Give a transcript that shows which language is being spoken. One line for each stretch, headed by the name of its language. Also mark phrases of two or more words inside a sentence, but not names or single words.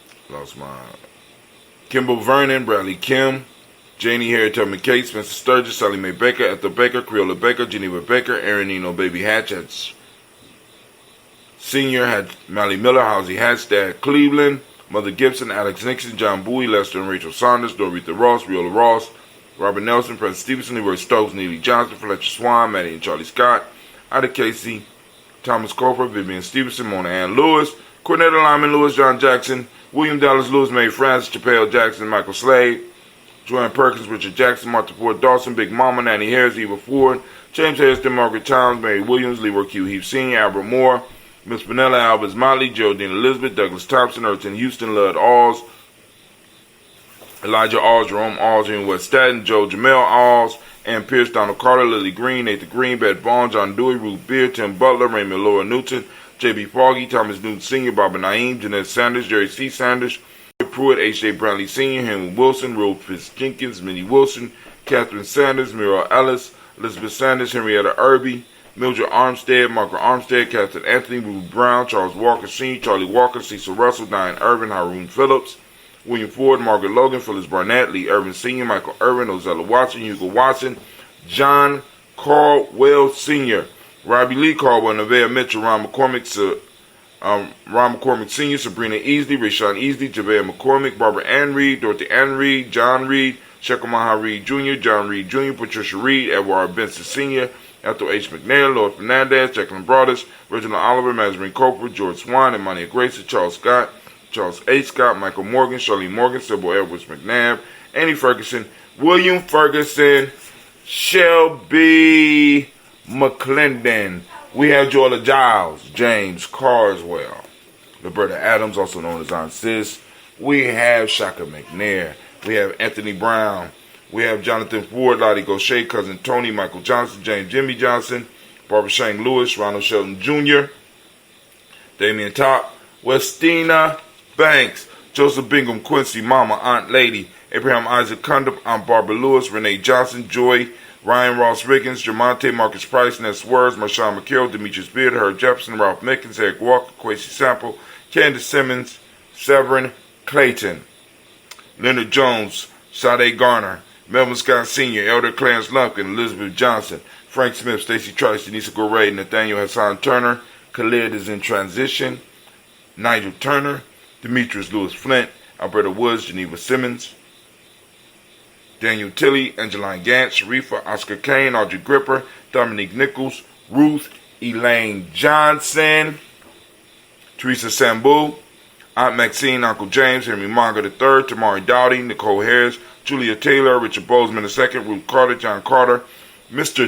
English: lost my Kimball Vernon, Bradley Kim, Janie Harriet Tubman Kate, Spencer Sturgis, Sally Mae Baker, Ethel Baker, Creola Baker, Geneva Baker, Aaron Eno Baby Hatch, Senior had Mally Miller, Halsey Hatstad, Cleveland, Mother Gibson, Alex Nixon, John Bowie, Lester and Rachel Saunders, Doretha Ross, Viola Ross, Robert Nelson, President Stevenson, Leroy Stokes, Neely Johnson, Fletcher Swan, Maddie and Charlie Scott, Ida Casey, Thomas Cooper, Vivian Stevenson, Mona Ann Lewis, Cornetta Lyman Lewis, John Jackson, William Dallas Lewis, Mae Francis, Chappelle Jackson, Michael Slade, Joanne Perkins, Richard Jackson, Martha Ford Dawson, Big Mama, Nanny Harris, Eva Ford, James Hairston, Margaret Towns, Mary Williams, Leroy Q. Heath Sr., Albert Moore, Miss Vanilla, Albert Motley, Geraldine Elizabeth, Douglas Thompson, Erton Houston, Lud Alls, Elijah Alls, Jerome Alls, Henry West Staten, Joe Jamel Alls, Ann Pierce, Donald Carter, Lily Green, Nathan Green, Beth Vaughn, John Dewey, Ruth Beer, Tim Butler, Raymond Laura Newton, J.B. Foggy, Thomas Newton Sr., Barbara Naeem, Jeanette Sanders, Jerry C. Sanders, Pruitt, H.J. Bradley Sr., Henry Wilson, Rufus Jenkins, Minnie Wilson, Catherine Sanders, Muriel Ellis, Elizabeth Sanders, Henrietta Irby, Mildred Armstead, Margaret Armstead, Captain Anthony, Ruth Brown, Charles Walker Sr., Charlie Walker, Cecil Russell, Diane Irvin, Haroon Phillips, William Ford, Margaret Logan, Phyllis Barnett, Lee Irvin Sr., Michael Irvin, Ozella Watson, Hugo Watson, John Caldwell Sr., Robbie Lee Caldwell, Nevaeh Mitchell, Ron McCormick Sr., Sabrina Easley, Rashawn Easley, Javea McCormick, Barbara Ann Reed, Dorothy Ann Reed, John Reed, Shekamaha Reed Jr., John Reed Jr., Patricia Reed, Edward Benson Sr., Ethel H. McNair, Lord Fernandez, Jacqueline Broadus, Reginald Oliver, Mazarine Coper, George Swan, Imania Gracie, Charles Scott, Charles H. Scott, Michael Morgan, Charlene Morgan, Sybil Edwards McNabb, Annie Ferguson, William Ferguson, Shelby McClendon. We have Joella Giles, James Carswell, Roberta Adams, also known as Aunt Sis. We have Shaka McNair. We have Anthony Brown. We have Jonathan Ford, Lottie Gaucher, Cousin Tony, Michael Johnson, James Jimmy Johnson, Barbara Shane Lewis, Ronald Shelton Jr., Damian Top, Westina Banks, Joseph Bingham Quincy, Mama, Aunt Lady, Abraham Isaac Cundiff, Aunt Barbara Lewis, Renee Johnson, Joy, Ryan Ross Riggins, Jamonte Marcus Price, Ness Words, Marshawn McKill, Demetrius Beard, Herb Jefferson, Ralph Mickens, Eric Walker, Quasi Sample, Candace Simmons, Severin Clayton, Leonard Jones, Sade Garner, Melvin Scott Sr., Elder Clarence Lumpkin, Elizabeth Johnson, Frank Smith, Stacey Trice, Denise Goray, Nathaniel Hassan Turner, Khalid is in transition, Nigel Turner, Demetrius Lewis Flint, Alberta Woods, Geneva Simmons, Daniel Tilley, Angeline Gantz, Sharifa, Oscar Kane, Audrey Gripper, Dominique Nichols, Ruth Elaine Johnson, Teresa Sambu, Aunt Maxine, Uncle James, Henry Monga III, Tamari Dowdy, Nicole Harris, Julia Taylor, Richard Bozeman II, Ruth Carter, John Carter, Mr.